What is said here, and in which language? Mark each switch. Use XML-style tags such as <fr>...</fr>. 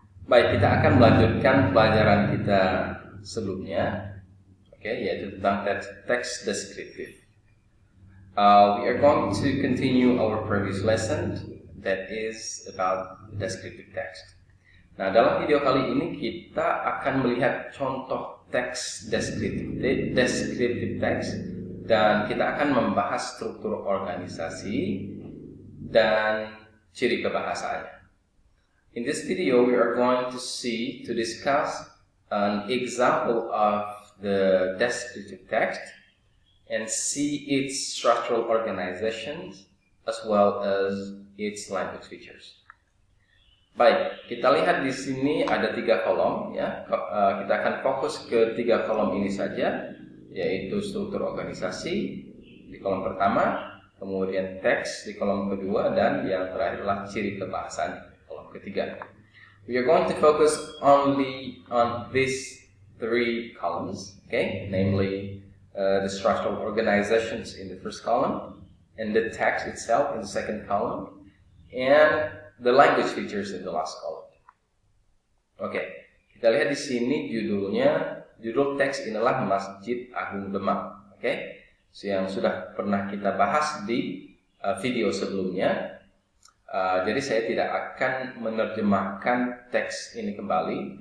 <id>Baik, kita akan melanjutkan pelajaran kita sebelumnya, yaitu tentang text descriptive.</id> <en>We are going to continue our previous lesson that is about descriptive text.</en> <id>Nah, dalam video kali ini kita akan melihat contoh teks descriptive text dan kita akan membahas struktur organisasi dan ciri kebahasaannya.</id> <en>In this video, we are going to discuss an example of the descriptive text and see its structural organizations as well as its language features.</en> <id>Baik, kita lihat di sini ada 3 kolom ya. Kita akan fokus ke 3 kolom ini saja, yaitu struktur organisasi di kolom pertama, kemudian teks di kolom kedua, dan yang terakhir adalah ciri kebahasaan. Ketiga.</id> <en>We are going to focus only on these 3 columns, namely the structural organizations in the first column, and the text itself in the second column, and the language features in the last column.</en> <id>Kita lihat di sini judul teks inilah Masjid Agung Demak, yang sudah pernah kita bahas di video sebelumnya. Jadi saya tidak akan menerjemahkan teks ini kembali.</id>